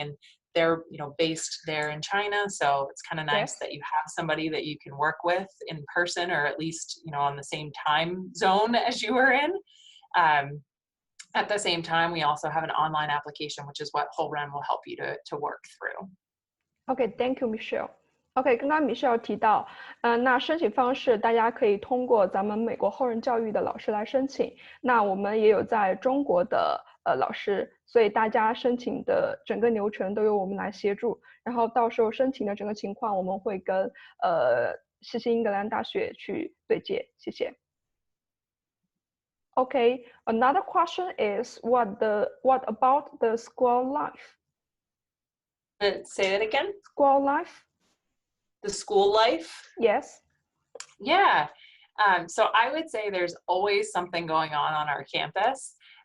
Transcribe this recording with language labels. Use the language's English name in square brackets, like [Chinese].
[English] And they're based there in China, so it's kind of nice that you have somebody that you can work with in person, or at least on the same time zone as you are in. At the same time, we also have an online application, which is what厚仁will help you to work through. Okay, thank you, Michelle. [Chinese] OK， 刚刚 Michelle 提到，那申请方式大家可以通过咱们美国厚仁教育的老师来申请。那我们也有在中国的老师，所以大家申请的整个流程都由我们来协助。然后到时候申请的整个情况，我们会跟西新英格兰大学去对接。谢谢。 [English] OK, another question is what about the school life? Say that again. School life. The school life? Yes. Yeah. So I would say there's always something going on our campus.